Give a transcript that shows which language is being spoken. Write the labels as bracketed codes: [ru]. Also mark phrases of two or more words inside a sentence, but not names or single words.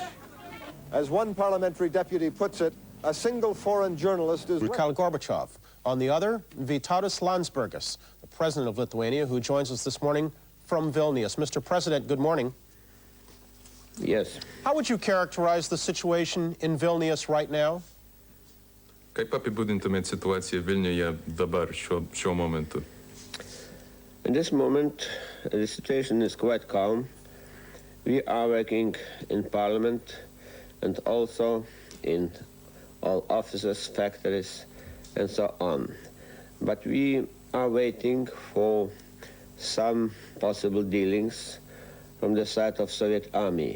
[en] As one parliamentary deputy puts it, a single foreign journalist is... Mikhail Gorbachev. On the other, Vytautas Landsbergis, the president of Lithuania, who joins us this morning from Vilnius. Mr. President, good morning. Yes. How would you characterize the situation in Vilnius right now? [lt] Kaip apibūdintumėt situaciją Vilniuje dabar, šiuo momentu? [en] In this moment, the situation is quite calm. We are working in Parliament and also in all offices, factories, and so on. But we are waiting for some possible dealings from the side of Soviet army.